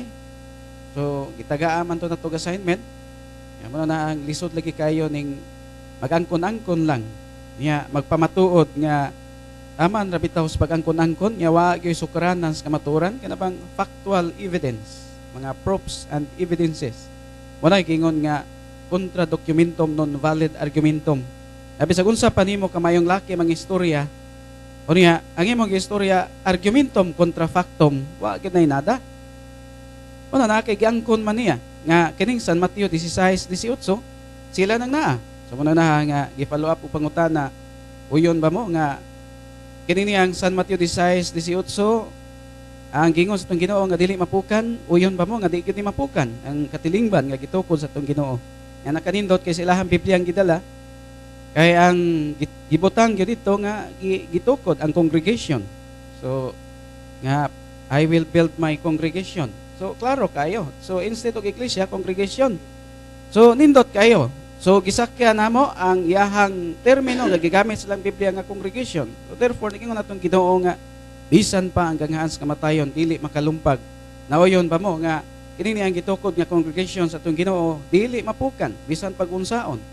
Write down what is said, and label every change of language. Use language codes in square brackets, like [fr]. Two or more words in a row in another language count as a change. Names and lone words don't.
[ceb] So gitagaa man to na tog assignment. Nga mo na ang lisod lagi kayo ning magangkon-angkon lang. Nya magpamatuod nga taman ra bitaw sa pagangkon-angkon nya wa gyud sukaranan sa kamaturan kana bang [en] factual evidence, [ceb] mga [en] proofs and evidences. [ceb] Wala gingon nga [la] kontra documentum non valid argumentum. [ceb] Abi sa unsa pa nimo kamayong laki mga istorya, o niya, ang imong istorya [la] argumentum kontra factum, [ceb] wa gid nay nada. Wala na kay giangkon man niya nga kining San Mateo 16:18 sila nang naa. So muna na nga gi-follow up og pangutana, uyon ba mo nga kini niyang San Mateo 16:18 ang gingon sa atong Ginoo nga dili mapukan, uyon ba mo nga di gid mapukan ang katilingban nga gitukod sa atong Ginoo. Nga nakanindot kay sa ilahang Biblia ang gidala. Kay ang gibutang gyud dito nga gitukod ang congregation. [en] So nga I will build my congregation. [ceb] So klaro kayo. [en] So instead of iglesia, congregation. [ceb] So nindot kayo. So gisakya namo ang iyahang termino nga gigamit sa Biblia nga congregation. [en] So therefore [ceb] nikingon natong Ginoo nga bisan pa ang gangaan sa kamatayon dili makalumpag. Naoyon ba mo nga kini ang gitukod nga congregation sa atong Ginoo dili mapukan bisan pag-unsaon.